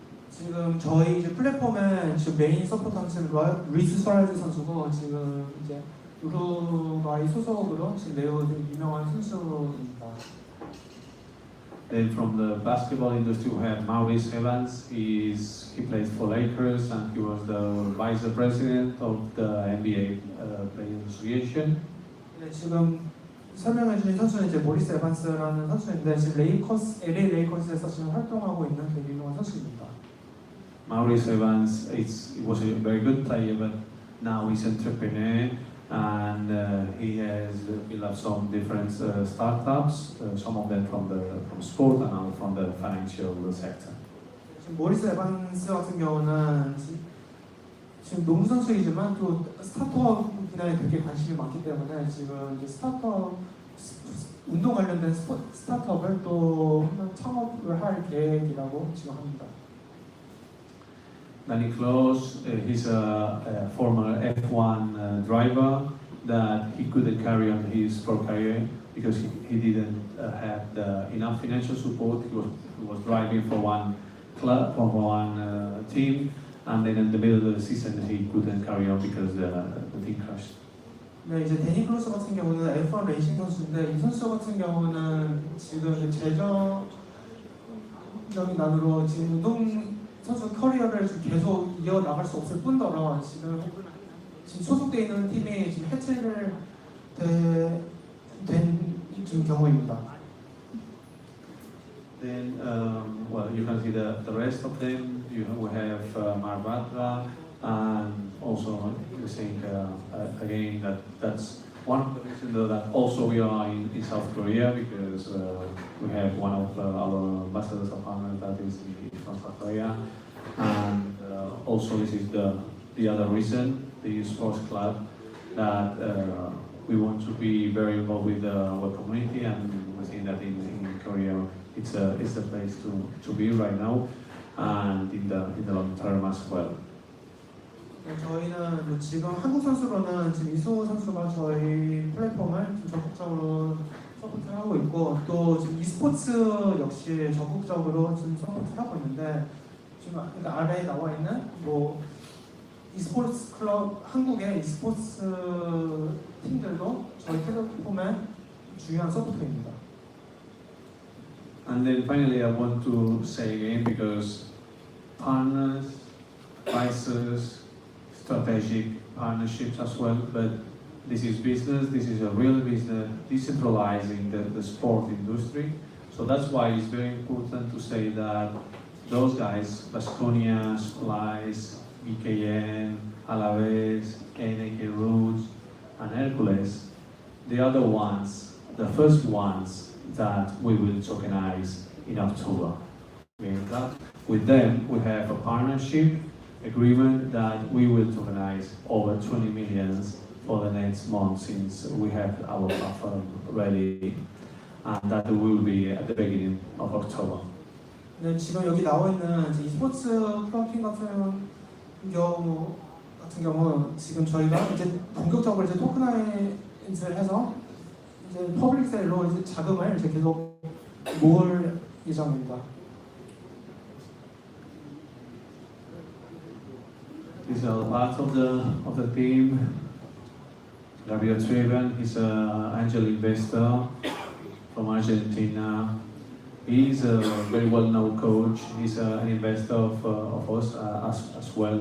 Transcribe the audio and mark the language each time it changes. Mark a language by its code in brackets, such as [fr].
[ko] 지금 저희 이제 플랫폼의 지금 메인 서포터는 루이스 수아레즈 선수고 지금 이제 우루과이 소속으로 지금 매우 유명한 선수입니다. [en] Then from the basketball industry we have Maurice Evans. He plays for Lakers and he was the vice president of the NBA Players Association. [ko] 네, 지금 설명해 주신 선수는 이제 모리스 에반스라는 선수인데 지금 LA 레이커스에서 지금 활동하고 있는 되게 유명한 선수입니다. [en] Maurice Evans was a very good player, but now he's an entrepreneur, and he has built up some different startups, some of them from sport and other from the financial sector. [ko] 지금 모리스 에반스 같은 경우는 지금 농구 선수이지만 또 스타트업 분야에 되게 관심이 많기 때문에 지금 이제 스타트업 운동 관련된 스타트업을 또 한번 창업을 할 계획이라고 지금 합니다. [en] Danny Close, he's a former F1 driver that he couldn't carry on his sport career because he didn't have enough financial support. He was driving for one club, for one team, and then in the middle of the season he couldn't carry on because the team crashed. [ko] 네, 이제 데니 클로스 같은 경우는 F1 레이싱 선수인데 이 선수 같은 경우는 지금 재정적인 난으로 지금 운동 선수 커리어를 지금 계속 이어나갈 수 없을 뿐더러 지금 소속돼 있는 팀이 지금 해체를 된 지금 경우입니다. [en] Then, well, you can see the rest of them. We have Marbatra, and also we think again that's one of the reasons that also we are in South Korea, because we have one of our ambassadors of honor that is from South Korea, and also this is the other reason, the sports club, that we want to be very involved with our community, and we think that in Korea it's the place to be right now, and in the long term as well. [ko] 저희는 지금 한국 선수로는 지금 이승우 선수가 저희 플랫폼을 좀 적극적으로 서포트하고 있고, 또 지금 e스포츠 역시 적극적으로 지금 서포트하고 있는데, 지금 아래에 나와 있는 뭐 e스포츠 클럽, 한국의 e스포츠 팀들도 저희 플랫폼의 중요한 서포터입니다. [en] And then finally, I want to say again, because partners, advisors, strategic partnerships as well, but this is business, this is a real business, decentralizing the sport industry. So that's why it's very important to say that those guys, Baskonia, Splice, BKN, Alaves, NAK Roots, and Hercules, they are the ones, the first ones that we will tokenize in October. With them, we have a partnership agreement that we will tokenize over 20 million for the next month, since we have our platform ready, and that will be at the beginning of October. [ko] 네, 지금 여기 나와 있는 e스포츠 클럽팀 같은 경우 지금 저희가 이제 본격적으로 이제 토크나이즈를 해서 이제 퍼블릭 세일로 이제 자금을 이제 계속 모을 예정입니다. [en] These are part of the team. Gabriel Treven, he's an angel investor from Argentina. He's a very well-known coach. He's an investor of us as well.